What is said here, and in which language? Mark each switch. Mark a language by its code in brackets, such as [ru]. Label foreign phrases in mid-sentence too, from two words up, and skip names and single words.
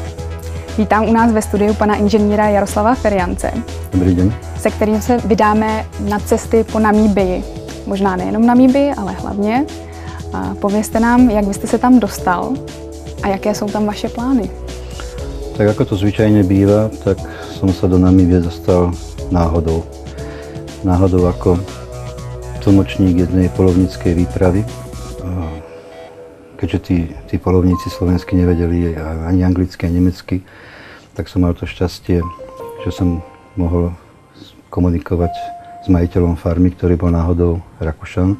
[cs] Vítám u nás ve studiu pana inženýra Jaroslava Feriance. Dobrý den. Se kterým se vydáme na cesty po Namíbii. Možná nejenom Namíbii, ale hlavně. A povězte nám, jak byste se tam dostal a jaké jsou tam vaše plány. [sk] Tak ako to zvyčajne býva, tak som sa do Namíbie dostal náhodou. Náhodou ako tlmočník jednej poľovníckej výpravy. Keďže tí poľovníci slovensky nevedeli ani anglicky, ani nemecky, tak som mal to šťastie, že som mohol komunikovať s majiteľom farmy, ktorý bol náhodou Rakúšan.